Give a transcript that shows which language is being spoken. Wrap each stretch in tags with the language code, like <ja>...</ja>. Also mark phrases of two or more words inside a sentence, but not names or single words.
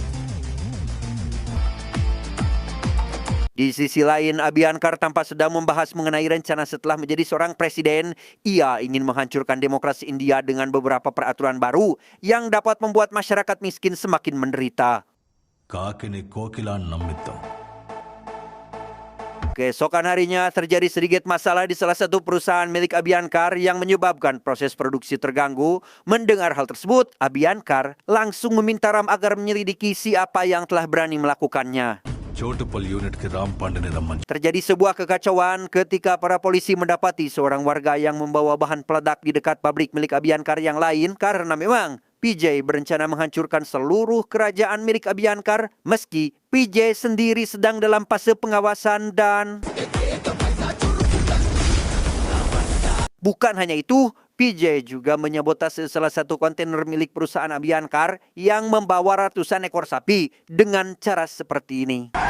<id>Di sisi lain, Abhyankar tampak sedang membahas mengenai rencana setelah menjadi seorang presiden. Ia ingin menghancurkan demokrasi India dengan beberapa peraturan baru yang dapat membuat masyarakat miskin semakin menderita.</id> <te>కాకిని కోకిలా నమ్మిద్దాం.</te> <id>Keesokan harinya terjadi sedikit masalah di salah satu perusahaan milik Abhyankar yang menyebabkan proses produksi terganggu. Mendengar hal tersebut, Abhyankar langsung meminta Ram agar menyelidiki siapa yang telah berani melakukannya.</id> <te>చోటుపల్ యూనిట్ కి రామ్ పాండని రమ్మని.</te> <id>Terjadi sebuah kekacauan ketika para polisi mendapati seorang warga yang membawa bahan peledak di dekat pabrik milik Abhyankar yang lain karena memang PJ berencana menghancurkan seluruh kerajaan milik Abhyankar meski PJ sendiri sedang dalam fase pengawasan dan bukan hanya itu, PJ juga menyabotase salah satu kontainer milik perusahaan Abhyankar yang membawa ratusan ekor sapi dengan cara seperti ini.</id>